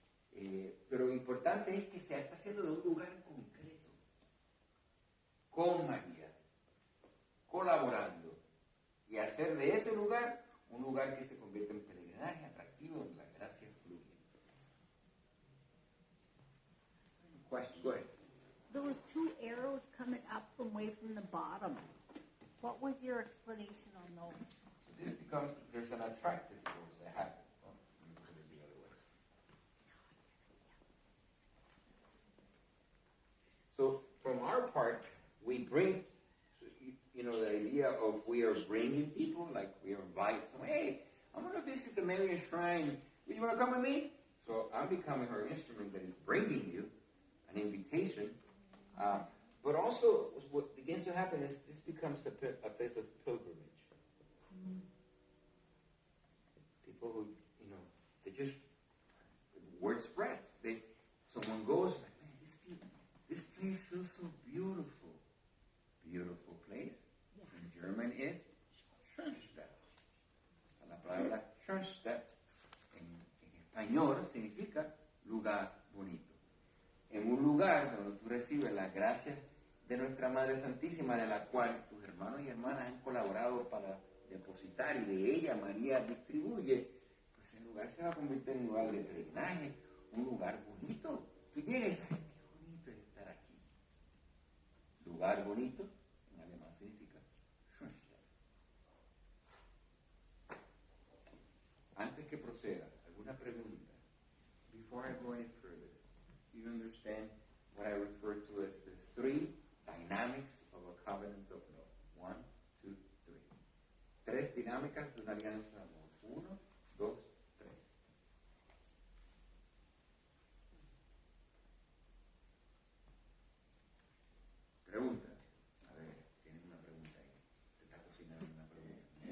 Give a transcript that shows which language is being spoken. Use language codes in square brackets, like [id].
[es] Pero lo importante es que se está haciendo de un lugar concreto. Con María. Colaborando. Y hacer de ese lugar un lugar que se convierte en peregrinaje atractivo, donde la gracia fluye. [en] Question, go ahead. There was 2 arrows coming up from way from the bottom. What was your explanation on those? So this becomes, there's an attractive force that happens. Oh, let me put it the other way. So from our part, we bring, the idea of we are bringing people, like we invite someone, hey, I'm going to visit the Marian Shrine. Do you want to come with me? So I'm becoming her instrument that is bringing you an invitation. But also, what begins to happen is this becomes a place of pilgrimage. Mm-hmm. People who, they just, word spreads. Someone goes, like, man, this place feels so beautiful. Beautiful place. Yeah. In German is Schoenstatt. [es] La palabra Schoenstatt en español significa lugar bonito. En un lugar donde tú recibes las gracias de nuestra Madre Santísima, de la cual tus hermanos y hermanas han colaborado para depositar, y de ella María distribuye, pues es lugar se va a convertir en un lugar de peregrinaje, un lugar bonito. Tú llegas y sabes, qué bonito es estar aquí. Lugar bonito, en alemán significa Schoenstatt. Antes que proceda, ¿alguna pregunta? [en] Before I go any further, do you understand what I refer to as the three dynamics of a covenant of love? 1, 2, 3. [es] 3 dinámicas de una alianza de amor. 1, 2, 3. Pregunta. A ver, tienen una pregunta ahí. Se está cocinando una pregunta.